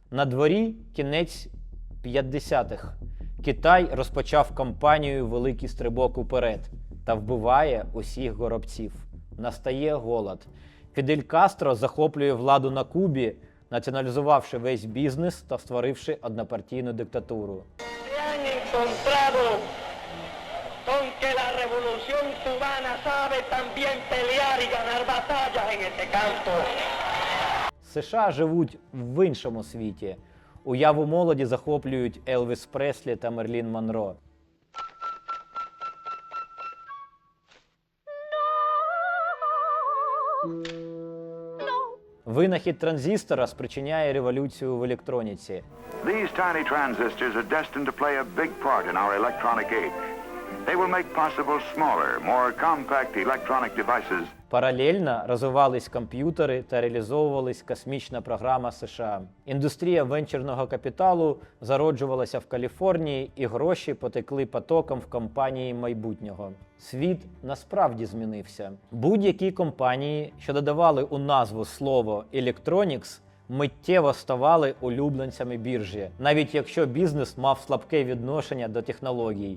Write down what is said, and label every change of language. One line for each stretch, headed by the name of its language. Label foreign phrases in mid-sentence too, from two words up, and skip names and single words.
Ukrainian: На дворі кінець 50-х. Китай розпочав кампанію «Великий стрибок уперед» та вбиває усіх горобців. Настає голод. Фідель Кастро захоплює владу на Кубі, націоналізувавши весь бізнес та створивши однопартійну диктатуру.
Spanish: Con que la revolución cubana sabe también pelear y ganar batallas en este campo.
Ukrainian: США живуть в іншому світі. Уяву молоді захоплюють Елвіс Преслі та Мерлін Монро. Винахід транзистора спричиняє революцію в електроніці.
English: These tiny transistors are destined to play a big part in our electronic age. They will make possible smaller, more compact electronic devices.
Ukrainian: Паралельно розвивались комп'ютери та реалізовувалась космічна програма США. Індустрія венчурного капіталу зароджувалася в Каліфорнії, і гроші потекли потоком в компанії майбутнього. Світ насправді змінився. Будь-які компанії, що додавали у назву слово «Electronics», миттєво ставали улюбленцями біржі, навіть якщо бізнес мав слабке відношення до технологій.